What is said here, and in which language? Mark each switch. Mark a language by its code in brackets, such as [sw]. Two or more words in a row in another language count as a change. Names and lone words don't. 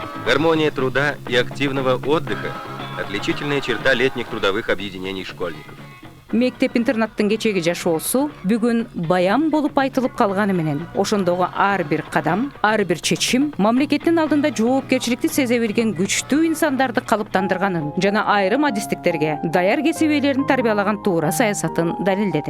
[ru] Гармония труда и активного отдыха – отличительная черта летних трудовых объединений школьников. [ky] Мектеп-интернаттын кечеги жашоосу бүгүн баян болуп айтылып калганы менен ошондогу ар бир кадам, ар бир чечим мамлекеттин алдында жоопкерчиликти сезе билген күчтүү инсандарды калыптандырганын жана айрым адистиктерге даяр кесип ээлерин тарбиялаган туура саясатын далилдеди.